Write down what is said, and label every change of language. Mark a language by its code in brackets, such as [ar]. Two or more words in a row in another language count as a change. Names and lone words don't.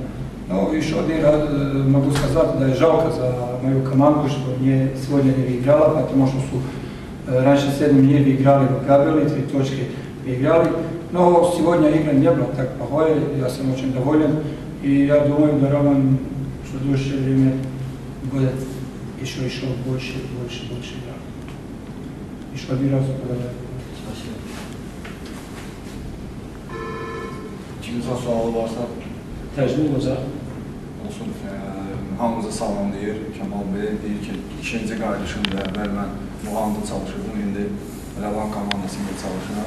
[ru] Но еще один раз могу сказать, да, жалко за мою команду, что сегодня не выиграла, потому что раньше 7 дней выиграли в Габеле, 3 точки выиграли. Но сегодня игра не была так плохой, я сам очень доволен. И я думаю, да, Раван в следующее время будет еще больше играть. Еще один раз благодарю. Спасибо. [az] İkinizə sualı varsa Təcmin olacaq. olsun. Hamımızı salamlayır. Kəmal Bey deyir ki, ikinci qayıdışımda əvvəl mən Muğamda çalışırdım, indi Rəvan komandasında çalışıram.